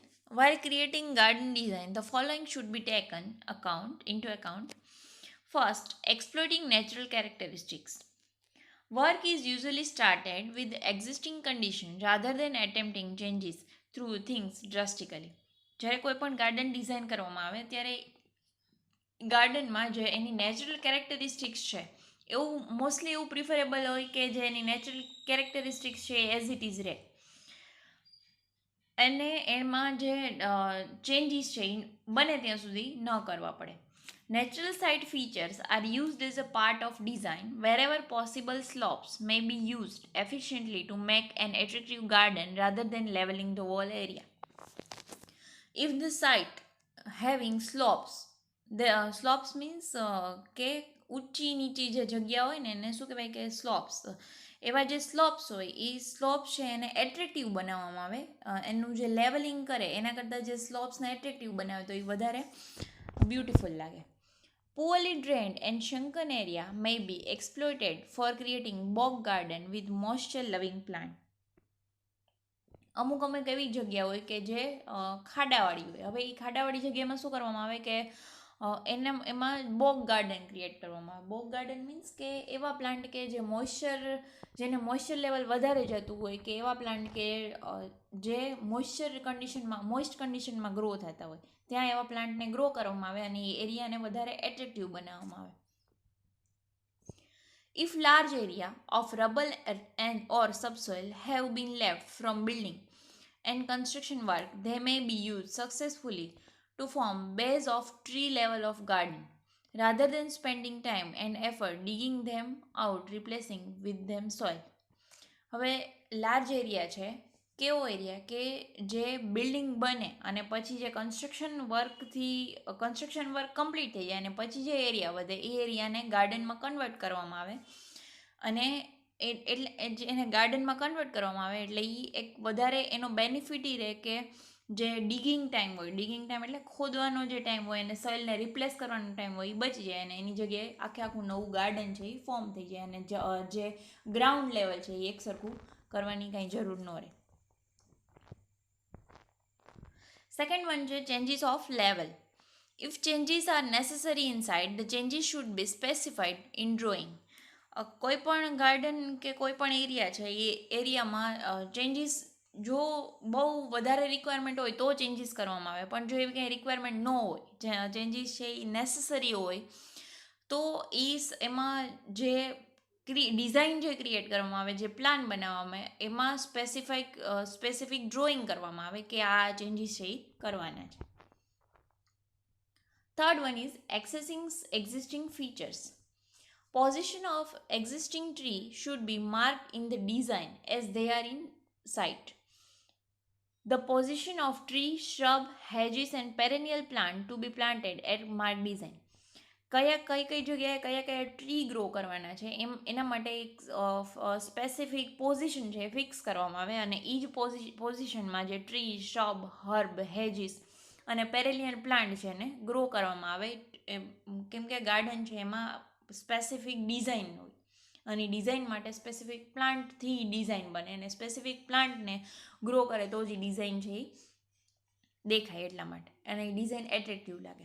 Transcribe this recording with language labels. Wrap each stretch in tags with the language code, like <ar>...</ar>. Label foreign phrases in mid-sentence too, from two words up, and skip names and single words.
<en>While creating garden design, the following should be taken into account. First, exploiting natural characteristics. Work is usually started with existing condition rather than attempting changes through things drastically.</en> <gu>જ્યારે કોઈ પણ ગાર્ડન ડિઝાઇન કરવામાં આવે ત્યારે ગાર્ડનમાં જે એની</gu> <en>natural characteristics</en> <gu>છે એવું મોસ્ટલી એવું પ્રિફરેબલ હોય કે જે એની</gu> <en>natural characteristics</en> <gu>છે</gu> <en>as it is</en> <gu>રહે અને એમાં જે ચેન્જીસ છે એ બને ત્યાં સુધી ન કરવા પડે.</gu> <en>Natural site features are used as a part of design. Wherever possible, slopes may be used efficiently to make an attractive garden rather than leveling the whole area. If the site having slopes, the slopes means</en> <gu>કે ઊંચી નીચી જે જગ્યા હોય ને એને શું કહેવાય કે સ્લોપ્સ. એવા જે સ્લોપ્સ હોય એ સ્લોપ્સ છે એને એટ્રેક્ટિવ બનાવવામાં આવે. એનું જે લેવલિંગ કરે એના કરતાં જે સ્લોપ્સને એટ્રેક્ટિવ બનાવે તો એ વધારે બ્યુટિફુલ લાગે.</gu> <en>Poorly drained and shrunken area may be exploited for creating bog garden with moisture loving plant.</en> <gu>અમુક એવી જગ્યા હોય કે જે ખાડાવાળી હોય. હવે એ ખાડાવાળી જગ્યામાં શું કરવામાં આવે કે એમાં</gu> <en>bog garden create</en> <gu>કરવામાં આવે.</gu> <en>bog garden means</en> <gu>કે એવા પ્લાન્ટ કે જે જેને</gu> <en>moisture level</en> <gu>વધારે જતું હોય કે એવા પ્લાન્ટ કે જે મોઇસ્ટ કન્ડિશનમાં ગ્રો થતા હોય ત્યાં એવા પ્લાન્ટને ગ્રો કરવામાં આવે અને એ એરિયાને વધારે એટ્રેક્ટિવ બનાવવામાં આવે.</gu> <en>If large area of rubble and or subsoil have been left from building and construction work, they may be used successfully to form base of tree level of garden rather than spending time and effort digging them out, replacing with them soil.</en> <gu>હવે</gu> <en>large area</en> <gu>છે, કેવો એરિયા કે જે બિલ્ડિંગ બને અને પછી જે</gu> <en>construction work complete</en> <gu>થઈ જાય અને પછી જે એરિયા વધે એ એરિયાને ગાર્ડનમાં કન્વર્ટ કરવામાં આવે અને એટલે એને ગાર્ડનમાં કન્વર્ટ કરવામાં આવે એટલે એ એક વધારે એનો બેનિફિટ એ રહે કે જે</gu> <en>digging time</en> <gu>એટલે ખોદવાનો જે ટાઈમ હોય અને સોઇલને રિપ્લેસ કરવાનો ટાઈમ હોય એ બચી જાય અને એની જગ્યાએ આખું નવું ગાર્ડન છે એ ફોર્મ થઈ જાય અને જે</gu> <en>ground level</en> <gu>છે એ એકસરખું કરવાની કાંઈ જરૂર ન રહે.</gu> <en>second one છે changes of level. If changes are necessary inside, the changes should be specified in drawing.</en> <gu>કોઈ પણ ગાર્ડન કે કોઈ પણ એરિયા છે એ એરિયામાં ચેન્જીસ જો બહુ વધારે રિક્વાયરમેન્ટ હોય તો ચેન્જીસ કરવામાં આવે, પણ જો એવી કંઈ રિક્વાયરમેન્ટ ન હોય, ચેન્જીસ છે એ નેસેસરી હોય તો એમાં જે ડિઝાઇન જે ક્રિએટ કરવામાં આવે, જે પ્લાન બનાવવામાં આવે એમાં</gu> <en>specific drawing</en> <gu>કરવામાં આવે કે આ ચેન્જીસ છે એ કરવાના છે.</gu> <en>Third one is accessing existing features. Position of existing tree should be marked in the design as they are in sight. The position of tree, shrub, hedges and perennial plant to be planted at marked design.</en> <gu>કઈ જગ્યાએ કયા ટ્રી ગ્રો કરવાના છે એના માટે એક</gu> <en>specific position</en> <gu>છે એ ફિક્સ કરવામાં આવે અને એ જ પોઝિશનમાં જે</gu> <en>tree, shrub, herb, hedges</en> <gu>અને</gu> <en>perennial plant</en> <gu>છે એને ગ્રો કરવામાં આવે. કેમ કે ગાર્ડન છે એમાં</gu> <en>specific design</en> <gu>હોય અને ડિઝાઇન માટે સ્પેસિફિક પ્લાન્ટથી ડિઝાઇન બને અને સ્પેસિફિક પ્લાન્ટને ગ્રો કરે તો જ ડિઝાઇન છે એ દેખાય એટલા માટે અને</gu> <en>design attractive</en> <gu>લાગે.</gu>